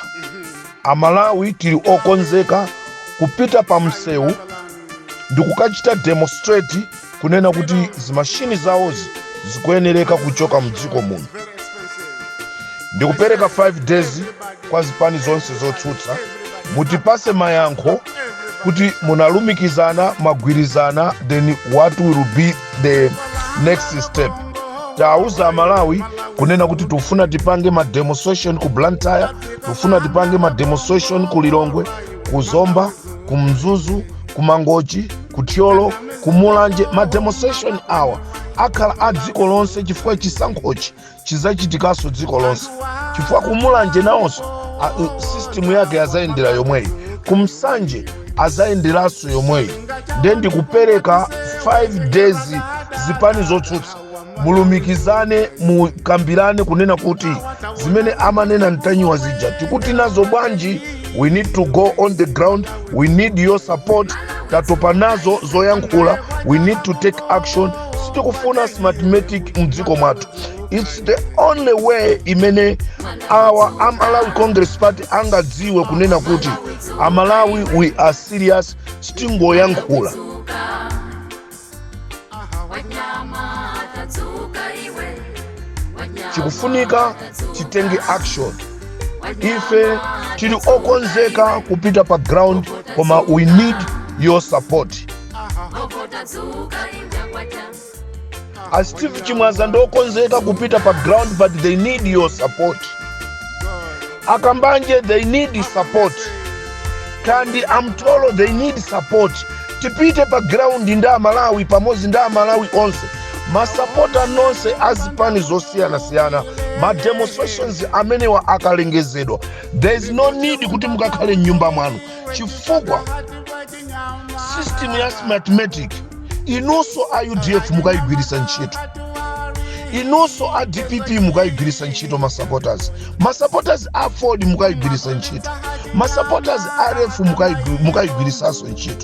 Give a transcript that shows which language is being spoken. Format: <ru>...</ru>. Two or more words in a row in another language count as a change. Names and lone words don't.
<ny>Amalawi tili okonzeka kupita pa msewu ndikukachita demonstrate kunena kuti zimashini zawozi zikuyenereka kuchoka mdziko muno. Ndikupereka 5 days kwa zipani zonse zotsutsa mutipase mayankho kuti munalumikizana magwirizana,</ny> <en>then what will be the next step.</en> <ny>Tauza Malawi kunena kuti tufuna tipange ma demonstration ku Blantyre, tufuna tipange ma demonstration ku Lilongwe, ku Zomba, ku Mzuzu, ku Mangochi, ku Tyolo, ku Mulanje. Ma demonstration awa akhala a dziko lonse chifukwa chisankhochi chizachitikaso dziko lonse, chifukwa ku Mulanje nawonso system yake azayendera yomweyi, ku Msanje azayenderaso yomweyi. Then ndikupereka 5 days zipani zotsutsa mulumikizane mukambirane kunena kuti zimene amanena Mtanyiwa zija tikuti nazo bwanji.</ny> <en>We need to go on the ground, we need your support.</en> <ny>Tatopa nazo zoyankhula,</ny> <en>we need to take action.</en> <ny>Sitikufuna smartmatic mdziko mwatu.</ny> <en>It's the only way imene our Amalawi Congress Party</en> <ny>angadziwe kunena kuti</ny> <en>Amalawi we are serious.</en> <ny>Sitingoyankhula. Chikufunika chitenge action. Ife tili okonzeka kupita pa ground, koma</ny> <en>we need your support.</en> <ny>As Steve Chimwaza ndo okonzeka kupita pa ground,</ny> <en>but they need your support. Akambanje, they need support. Kandi Amtolo, they need support.</en> <ny>Tipite pa ground nda Malawi pamozi nda Malawi onse. Masapota nonse azipani zosiyana ma demonstrations amenewa akalengezedwa.</ny> <en>There is no need</en> <ny>kuti mukakhale nyumba mwanu chifukwa system ya mathematic inonso a UDF mukayigwirisa ntchito, inonso a DPP mukayigwirisa ntchito. Masupporters a Ford mukayigwirisa ntchito, masupporters a RF mukayigwirisaso ntchito.</ny>